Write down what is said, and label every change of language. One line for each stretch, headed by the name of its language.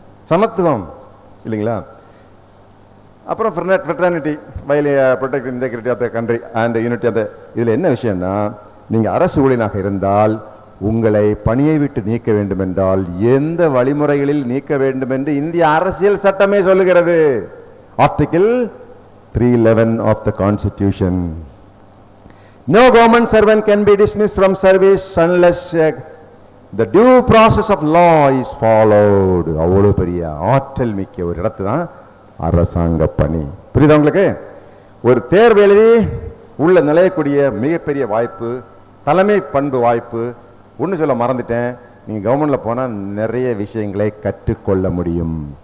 Tamil: சமத்துவம் இல்லைங்களா?
English: அப்புறம் fraternity while protect integrity of the country and unity of the.
Tamil: இதில் என்ன விஷயம்னா, நீங்கள் அரசு ஊழியனாக இருந்தால் உங்களை பணியை விட்டு நீக்க வேண்டும் என்றால் எந்த வழிமுறைகளில் நீக்க வேண்டும் என்று இந்திய அரசியல் சட்டமே சொல்லுகிறது.
English: Article 311 of the Constitution. No government servant can be dismissed from service unless the due process of law is followed.
Tamil: அவ்வளோ பெரிய ஆற்றல் மிக்க ஒரு இடத்து தான் அரசாங்க பணி. புரியுதா உங்களுக்கு? ஒரு தேர்வு எழுதி உள்ள நிலையக்கூடிய மிகப்பெரிய வாய்ப்பு, தலைமை பண்பு வாய்ப்பு. ஒன்று சொல்ல மறந்துட்டேன், நீங்கள் கவர்மெண்ட்டில் போனால் நிறைய விஷயங்களை கற்றுக்கொள்ள முடியும்.